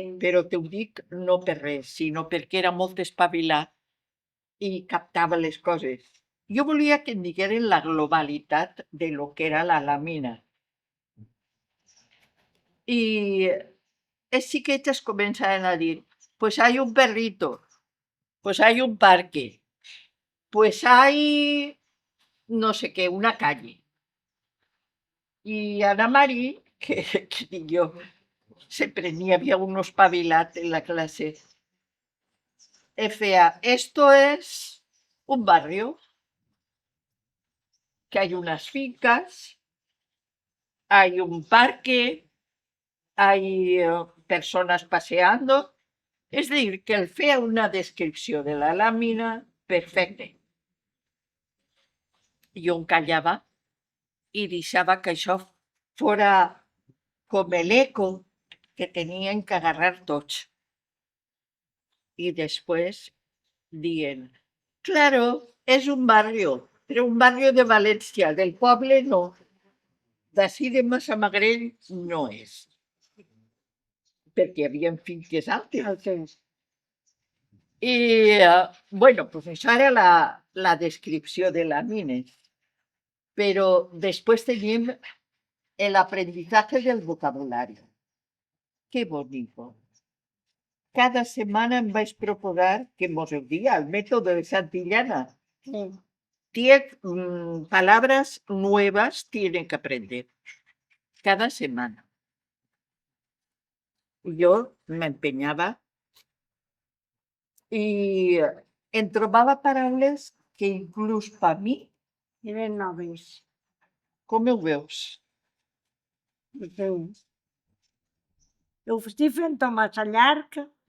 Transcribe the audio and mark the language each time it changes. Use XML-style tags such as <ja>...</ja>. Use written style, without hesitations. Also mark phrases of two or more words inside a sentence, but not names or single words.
<ca>però t'ho dic no per res, sinó perquè era molt espavilat i captava les coses. Jo volia que em digueren la globalitat de lo que era la làmina. I els xiquetes començaven a dir,</ca> <es>pues hay un perrito, pues hay un parque, pues hay no sé qué, una calle.</es> <ca>I Ana Mari, que dic jo, sempre n'hi havia un espavilat en la classe, feia,</ca> <es>esto es un barrio, que hay unas fincas, hay un parque, hay personas paseando.</es> <ca>És a dir, que el feia una descripció de la làmina perfecta. Jo em callava i deixava que això fora com l'eco que tenien que agarrar tots. I després dient, claro, és un barrio, però un barrio de València, del poble no. D'ací de Massamagrell no és. Perquè hi havia finques altes. I,</ca> <es>bueno, pues</es> <ca>això era la descripció de làmines. Però després tenim</ca> <es>el aprendizaje del vocabulario. Qué bonito.</es> <ca>Cada setmana em vaig proposar que mos ho diga el método de Santillana. Sí.</ca> <es>10 palabras nuevas tienen que aprender. Cada semana.</es> <ca>Jo m'empenyava i em trobava paraules que inclús per mi, Eren noves. com ho veus? Sí. Ho estic fent massa llarg.</ca>